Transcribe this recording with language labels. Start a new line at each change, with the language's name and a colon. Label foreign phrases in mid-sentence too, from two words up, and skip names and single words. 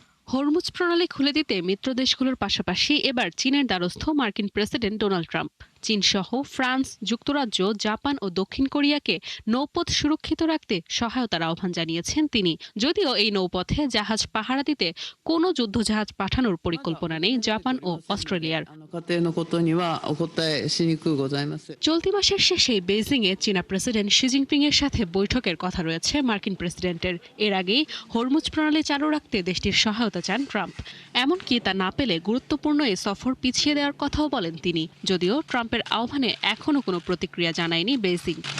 Bangla: হরমুজ প্রণালী খুলে দিতে মিত্র দেশগুলোর পাশাপাশি এবার চীনের দ্বারস্থ মার্কিন প্রেসিডেন্ট ডোনাল্ড ট্রাম্প। চীন সহ ফ্রান্স, যুক্তরাজ্য, জাপান ও দক্ষিণ কোরিয়াকে নৌপথ সুরক্ষিত রাখতে সহায়তার আহ্বান জানিয়েছেন তিনি। যদিও এই নৌপথে জাহাজ পাহারা দিতে কোনো যুদ্ধজাহাজ পাঠানোর পরিকল্পনা নেই জাপান ও অস্ট্রেলিয়ার।
Japanese: 家庭のことにはお答えしにくうございます。
Bangla: চলতি মাসের শেষে বেইজিংয়ে চীনা প্রেসিডেন্ট শি জিনপিং এর সাথে বৈঠকের কথা রয়েছে মার্কিন প্রেসিডেন্টের। এর আগেই হরমুজ প্রণালী চালু রাখতে দেশটির সহায়তা চান ট্রাম্প। এমনকি তা না পেলে গুরুত্বপূর্ণ এই সফর পিছিয়ে দেওয়ার কথাও বলেন তিনি। যদিও ট্রাম্পের আহ্বানে এখনও কোনো প্রতিক্রিয়া জানায়নি বেইজিং।